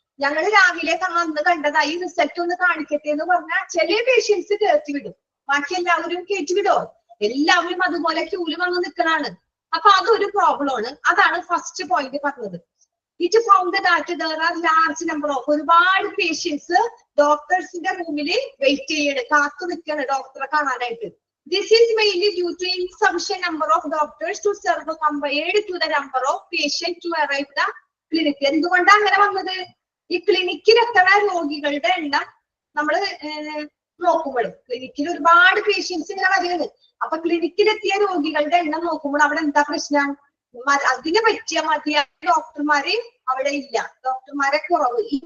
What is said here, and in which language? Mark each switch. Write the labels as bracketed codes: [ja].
[ml] ഞങ്ങൾ രാവിലെ അന്ന് കണ്ടതായി റിസൾട്ട് ഒന്ന് കാണിക്കട്ടെ എന്ന് പറഞ്ഞാൽ ചില പേഷ്യൻസ് കയറ്റി വിടും, ബാക്കി എല്ലാവരും കയറ്റി വിടോ? എല്ലാവരും അതുപോലെ ക്യൂല് വന്ന് നിൽക്കണാണ്. അപ്പൊ അതൊരു പ്രോബ്ലം ആണ്. അതാണ് ഫസ്റ്റ് പോയിന്റ് പറഞ്ഞത്. [en] it found that there are large number of [ml] ഒരുപാട് പേഷ്യൻസ് ഡോക്ടേഴ്സിന്റെ റൂമില് വെയിറ്റ് ചെയ്യണം, കാത്തു നിൽക്കണം ഡോക്ടറെ കാണാനായിട്ട്. [en] This is mainly due to insufficient number of doctors to serve compared to the number of patients to arrive the clinic. [ml] എന്തുകൊണ്ടാണ് അങ്ങനെ വന്നത്? ഈ ക്ലിനിക്കിൽ എത്ര രോഗികളുടെ എണ്ണം നമ്മള് നോക്കുമ്പോൾ ക്ലിനിക്കിൽ ഒരുപാട് പേഷ്യൻസ് ഇങ്ങനെ വരുന്നത്. അപ്പൊ ക്ലിനിക്കിലെത്തിയ രോഗികളുടെ എണ്ണം നോക്കുമ്പോൾ അവിടെ എന്താ പ്രശ്നം? അതിന് പറ്റിയ മതിയായ ഡോക്ടർമാര് അവിടെ ഇല്ല, ഡോക്ടർമാരെ കുറവ്.